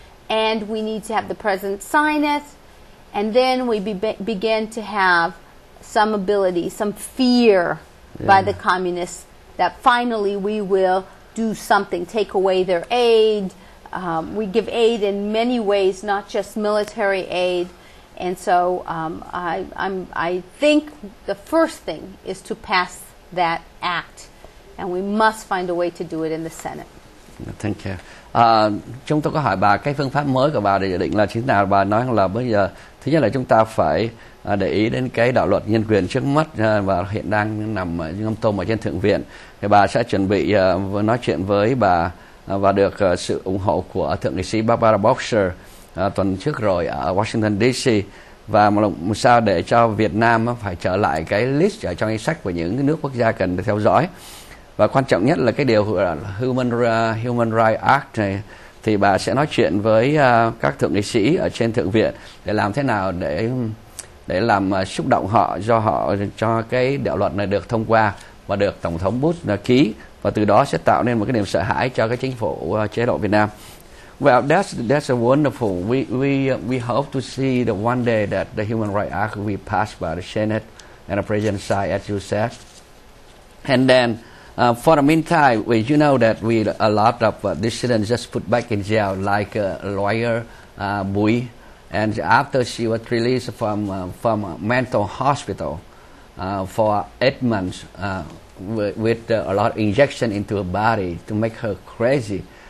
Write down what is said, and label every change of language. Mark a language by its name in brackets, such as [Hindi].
[English] and we need to have the President sign it, and then we begin to have some ability, some fear by the communists that finally we will do something, take away their aid, We give aid in many ways, not just military aid. And so I think the first thing is to pass that act, and we must find a way to do it in the Senate. Thank you. [Vietnamese] Chúng tôi có hỏi bà cái phương pháp mới của bà để định là chính nào. Bà nói là bây giờ thứ nhất là chúng ta phải để ý đến cái đạo luật nhân quyền trước mắt và hiện đang nằm ngâm tôm ở trên Thượng viện. Thì bà sẽ chuẩn bị nói chuyện với bà và được sự ủng hộ của Thượng nghị sĩ Barbara Boxer tuần trước rồi ở Washington DC, và một sao để cho Việt Nam phải trở lại cái list ở trong danh sách của những nước quốc gia cần theo dõi. Và quan trọng nhất là cái điều Human Rights Act này, thì bà sẽ nói chuyện với các thượng nghị sĩ ở trên Thượng viện để làm thế nào để làm xúc động họ cho cái đạo luật này được thông qua và được Tổng thống Bush ký, và từ đó sẽ tạo nên một cái niềm sợ hãi cho cái chính phủ chế độ Việt Nam. [English] Well, that's a wonderful. We hope to see the one day that the Human Rights Act will be passed by the Senate and the President signed, as you said. And then, for the meantime, you know that a lot of dissidents just put back in jail, like lawyer Bui, and after she was released from a mental hospital for 8 months with a lot of injection into her body to make her crazy.